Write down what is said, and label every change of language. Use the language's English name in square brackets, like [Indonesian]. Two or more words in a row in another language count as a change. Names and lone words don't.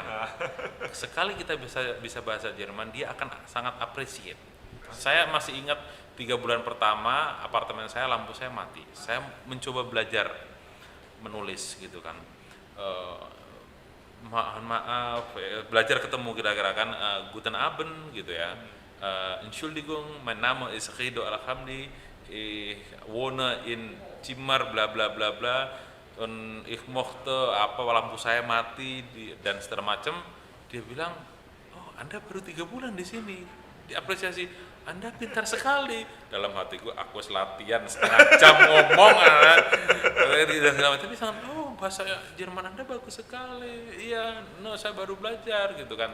[Indonesian] Sekali kita bisa bahasa Jerman, dia akan sangat appreciate. Saya masih ingat 3 bulan pertama apartemen saya, lampu saya mati. Saya mencoba belajar menulis gitu kan. Maaf, belajar ketemu kira-kira kan, [German] Guten Abend [Indonesian] gitu ya. [German] Entschuldigung, mein Name ist Rido Alhamdi, ich wohne in Zimmer bla bla bla bla, und ich mochte [Indonesian] apa, lampu saya mati dan segala macam. Dia bilang, oh Anda baru 3 bulan di sini, diapresiasi, Anda pintar sekali. Dalam hatiku aku latihan setengah jam ngomong dan segala macam. Tapi sangat, oh bahasa Jerman Anda bagus sekali. Iya, no saya baru belajar gitu kan.